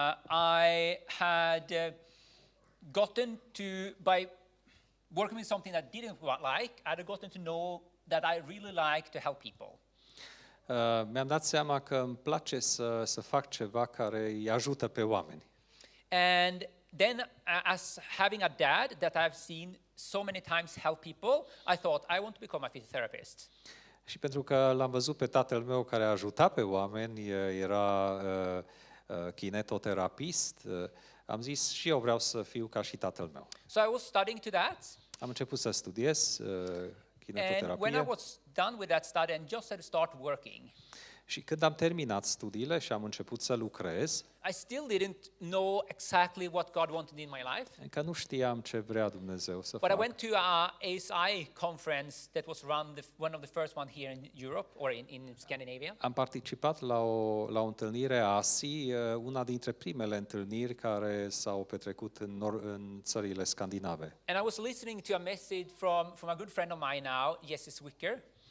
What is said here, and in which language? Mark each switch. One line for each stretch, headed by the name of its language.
English: I had gotten to, by working with something that I didn't like, I had gotten to know that I really like to help people.
Romanian: mi-am dat seama că îmi place să fac ceva care îi ajută pe oameni.
English: And then, as having a dad that I've seen so many times help people, I thought I want to become a physiotherapist.
Romanian: Și pentru că l-am văzut pe tatăl meu care a ajutat pe oameni, era kinetoterapist, am zis și eu vreau să fiu ca și tatăl meu.
English: So I was studying to that.
Romanian: Am început să studiez
English: And when I
Romanian: kinetoterapie
English: was done with that study and just had to start working,
Romanian: și când am terminat studiile și am început să lucrez,
English: I still didn't know exactly what God wanted in my life.
Romanian: încă nu știam ce vrea Dumnezeu să
English: But I
Romanian: fac.
English: went to a ASI conference that was run, one of the first one here in Europe or in Scandinavia.
Romanian: Am participat la o întâlnire a ASI, una dintre primele întâlniri care s-au petrecut în țările scandinave.
English: And I was listening to a message from a good friend of mine now, Jesse Swicker.